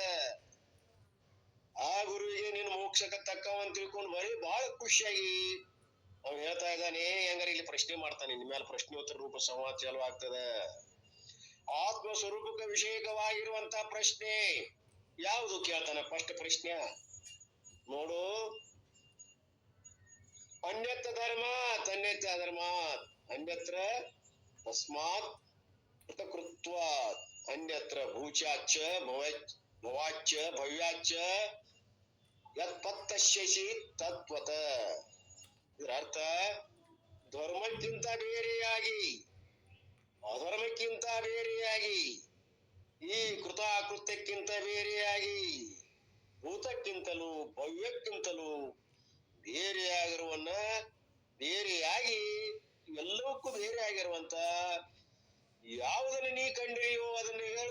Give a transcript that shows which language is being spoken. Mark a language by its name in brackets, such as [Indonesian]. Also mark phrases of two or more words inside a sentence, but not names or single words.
[Kannada] ಆ ಗುರುವಿಗೆ ನೀನು ಮೋಕ್ಷಕ್ಕೆ ತಕ್ಕವಂತ ತಿಳ್ಕೊಂಡು ಬರೀ ಬಹಳ ಖುಷಿಯಾಗಿ ಅವ್ನು ಹೇಳ್ತಾ ಇದ್ದಾನೆ. ಹೆಂಗಾರ ಇಲ್ಲಿ ಪ್ರಶ್ನೆ ಮಾಡ್ತಾನೆ, ನಿಮ್ಮ ಮೇಲೆ ಪ್ರಶ್ನೋತ್ತರ ರೂಪ ಸಂವಾದ ಚಾಲು ಆಗ್ತದ. ಆತ್ಮ ಸ್ವರೂಪಕ್ಕೆ ವಿಷಯಕವಾಗಿರುವಂತ ಪ್ರಶ್ನೆ ಯಾವುದು ಕೇಳ್ತಾನೆ? ಫಸ್ಟ್ ಪ್ರಶ್ನೆ ನೋಡು. [Sanskrit] ಅನ್ಯತ್ರ ಧರ್ಮ ತನ್ಯತ್ರ ಧರ್ಮ, ಅನ್ಯತ್ರ ತಸ್ಮಾತ್ ಕೃತಕೃತ್ವ, ಅನ್ಯತ್ರ ಭೂಚಾಚ್ಚ ಭವಾಚ್ಚ ಭವ್ಯಾಚ್ಚ ಯತ್ಪತ್ತಶ್ಯಸಿ ತತ್ವತ. [Kannada] ಇದರ ಅರ್ಥ, ಧರ್ಮಕ್ಕಿಂತ ಬೇರೆಯಾಗಿ, ಅಧರ್ಮಕ್ಕಿಂತ ಬೇರೆಯಾಗಿ, ಈ ಕೃತಾಕೃತ್ಯಕ್ಕಿಂತ ಬೇರೆಯಾಗಿ, ಭೂತಕ್ಕಿಂತಲೂ ಭವ್ಯಕ್ಕಿಂತಲೂ ಬೇರೆಯಾಗಿರುವನ್ನ, ಬೇರೆಯಾಗಿ ಎಲ್ಲವಕ್ಕೂ ಬೇರೆ ಆಗಿರುವಂತ ಯಾವುದನ್ನ ನೀ ಕಂಡಿದೆಯೋ ಅದನ್ನ ಹೇಳು.